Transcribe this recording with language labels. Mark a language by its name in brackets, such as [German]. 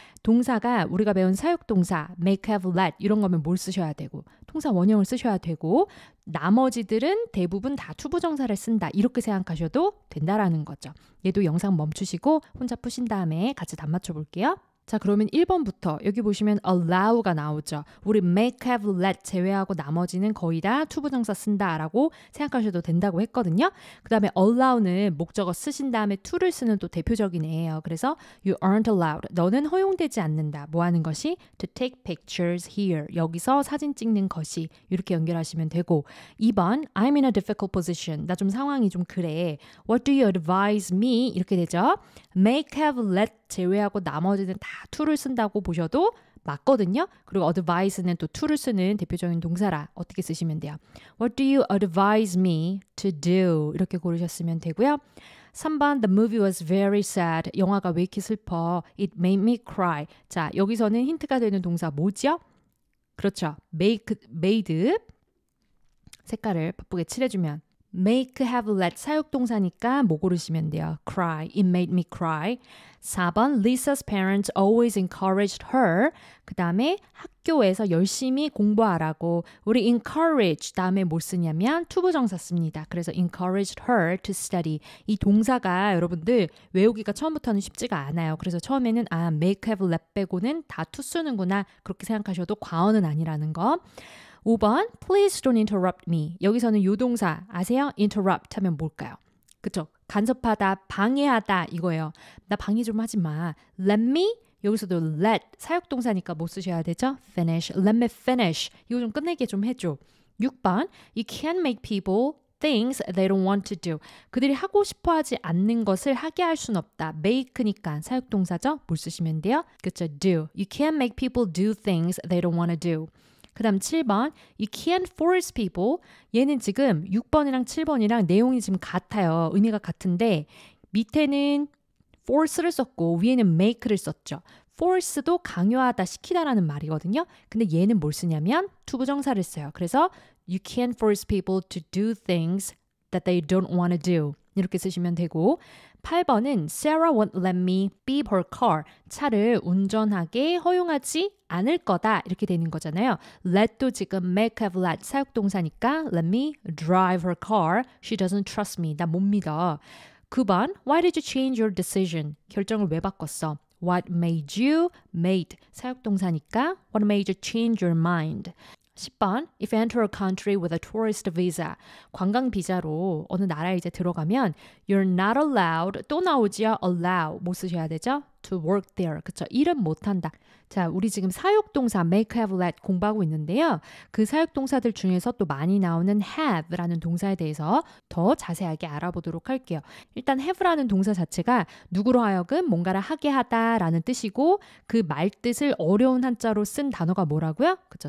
[Korean] 동사가 우리가 배운 사역동사 make, have, let 이런 거면 뭘 쓰셔야 되고 동사 원형을 쓰셔야 되고 나머지들은 대부분 다 투부정사를 쓴다 이렇게 생각하셔도 된다라는 거죠. 얘도 영상 멈추시고 혼자 푸신 다음에 같이 답 맞춰 볼게요. 자, 그러면 1번부터 여기 보시면 allow가 나오죠. 우리 make, have, let 제외하고 나머지는 거의 다 투부정사 쓴다라고 생각하셔도 된다고 했거든요. 그 다음에 allow는 목적어 쓰신 다음에 to를 쓰는 또 대표적인 예예요. 그래서 [English] you aren't allowed. [Korean] 너는 허용되지 않는다. 뭐 하는 것이? [English] to take pictures here. [Korean] 여기서 사진 찍는 것이. 이렇게 연결하시면 되고 2번 [English] I'm in a difficult position. [Korean] 나 좀 상황이 좀 그래. [English] What do you advise me? [Korean] 이렇게 되죠. make, have, let 제외하고 나머지는 다 to를 쓴다고 보셔도 맞거든요. 그리고 advise는 또 to를 쓰는 대표적인 동사라 어떻게 쓰시면 돼요. [English] What do you advise me to do? [Korean] 이렇게 고르셨으면 되고요. 3번 [English] The movie was very sad. [Korean] 영화가 왜 이렇게 슬퍼? [English] It made me cry. [Korean] 자, 여기서는 힌트가 되는 동사 뭐죠? 그렇죠. made 색깔을 바쁘게 칠해주면 make, have, let 사역동사니까 뭐 고르시면 돼요? [English] cry. It made me cry. 4번 Lisa's parents always encouraged her. [Korean] 그 다음에 학교에서 열심히 공부하라고 우리 encourage 다음에 뭘 쓰냐면 투부정사 씁니다. 그래서 [English] encouraged her to study. [Korean] 이 동사가 여러분들 외우기가 처음부터는 쉽지가 않아요. 그래서 처음에는 make, have, let 빼고는 다 to 쓰는구나 그렇게 생각하셔도 과언은 아니라는 거. [English] 5번 Please don't interrupt me. [Korean] 여기서는 요 동사 아세요? interrupt 하면 뭘까요? 그쵸? 간섭하다, 방해하다 이거예요. 나 방해 좀 하지 마. [English] Let me [Korean] 여기서도 let 사역동사니까 뭐 쓰셔야 되죠? [English] finish. Let me finish. [Korean] 이거 좀 끝내게 좀 해줘. [English] 6번 You can't make people things they don't want to do. [Korean] 그들이 하고 싶어 하지 않는 것을 하게 할 순 없다. make니까 사역동사죠? 뭘 쓰시면 돼요? 그쵸? do. [English] You can't make people do things they don't want to do. [Korean] 그 다음 7번 [English] You can't force people. [Korean] 얘는 지금 6번이랑 7번이랑 내용이 지금 같아요. 의미가 같은데 밑에는 force를 썼고 위에는 make를 썼죠. force도 강요하다, 시키다라는 말이거든요. 근데 얘는 뭘 쓰냐면 투부정사를 써요. 그래서 [English] You can't force people to do things that they don't want to do. [Korean] 이렇게 쓰시면 되고 8번은 [English] Sarah won't let me beep her car. [Korean] 차를 운전하게 허용하지 않을 거다. 이렇게 되는 거잖아요. let도 지금 make, have, let 사역동사니까 [English] let me drive her car. She doesn't trust me. [Korean] 나 못 믿어. [English] 9번 Why did you change your decision? [Korean] 결정을 왜 바꿨어? [English] What made you made [Korean] 사역동사니까 [English] What made you change your mind? 10번 If you enter a country with a tourist visa [Korean] 관광 비자로 어느 나라에 이제 들어가면 [English] You're not allowed [Korean] 또 나오지요. allow 뭐 쓰셔야 되죠? [English] to work there. [Korean] 그쵸? 일은 못한다. 자, 우리 지금 사역동사 make, have, let 공부하고 있는데요. 그 사역동사들 중에서 또 많이 나오는 have라는 동사에 대해서 더 자세하게 알아보도록 할게요. 일단 have라는 동사 자체가 누구로 하여금 뭔가를 하게 하다라는 뜻이고 그 말뜻을 어려운 한자로 쓴 단어가 뭐라고요? 그쵸?